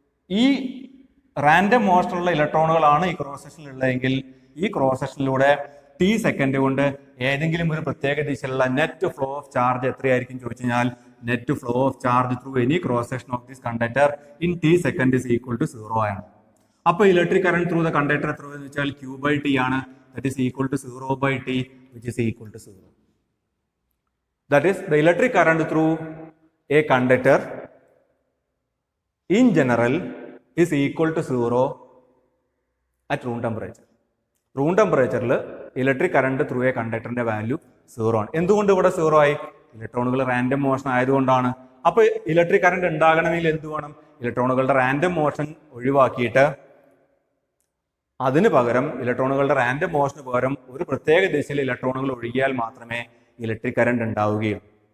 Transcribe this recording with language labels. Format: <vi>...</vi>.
<ml>ഈ റാൻഡം മോഷനുള്ള ഇലക്ട്രോണുകളാണ് ഈ ക്രോസ് സെക്ഷനിൽ ഉള്ളതെങ്കിൽ ഈ ക്രോസ് സെക്ഷനിലൂടെ ടി സെക്കൻഡ് കൊണ്ട് ഏതെങ്കിലും ഒരു പ്രത്യേക ദിശയിലുള്ള നെറ്റ് ഫ്ലോ ഓഫ് ചാർജ് എത്രയായിരിക്കും ചോദിച്ചു കഴിഞ്ഞാൽ net flow of charge through any cross section of this conductor in T second is equal to 0 ആണ്. അപ്പോൾ electric current through the conductor എത്ര എന്ന് വെച്ചാൽ Q/T ആണ്.</ml> <en>that is equal to 0 by T, which is equal to 0. That is, the electric current through a conductor in general is equal to 0 at room temperature.</en> <ml>Room ടെമ്പറേച്ചറിൽ electric current through A കണ്ടക്ടറിന്റെ value 0 ആണ്. എന്തുകൊണ്ട് ഇവിടെ 0 ആയി? ഇലക്ട്രോണുകൾ random motion ആയതുകൊണ്ടാണ്. അപ്പോൾ electric current ഉണ്ടാകണമെങ്കിൽ എന്ത് വേണം? ഇലക്ട്രോണുകളുടെ റാൻഡം മോഷൻ ഒഴിവാക്കിയിട്ട് അതിന് പകരം ഇലക്ട്രോണുകളുടെ റാൻഡം മോഷന് പകരം ഒരു പ്രത്യേക ദിശയിൽ ഇലക്ട്രോണുകൾ ഒഴുകിയാൽ മാത്രമേ ഇലക്ട്രിക് കറണ്ട് ഉണ്ടാവുകയുള്ളൂ.</ml>